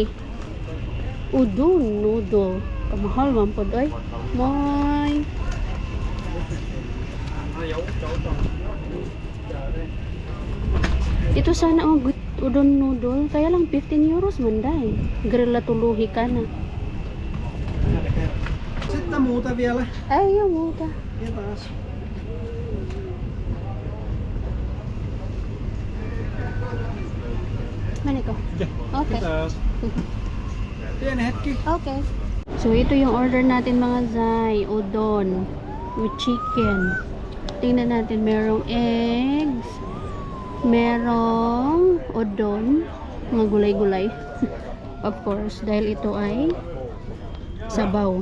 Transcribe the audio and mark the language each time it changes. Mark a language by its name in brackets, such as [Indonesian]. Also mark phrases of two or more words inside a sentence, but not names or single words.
[Bikol] Udon noodle. Kamahal man po dai. [Filipino] May. Ito sana ang udon noodle. [Bikol] Kaya lang 15 euros man dai. Grilla tuluhi ka na. [Finnish] Sitten muuta vielä. Ei oo muuta. Ja taas. Maniko. Okay. Taas. Pieni hetki. Okay. [Filipino] So ito yung order natin mga zay, [English] udon with chicken. [Filipino] Tingnan natin, merong eggs, merong udon, mga gulay-gulay. [English] Of course, [Filipino] dahil ito ay sabaw.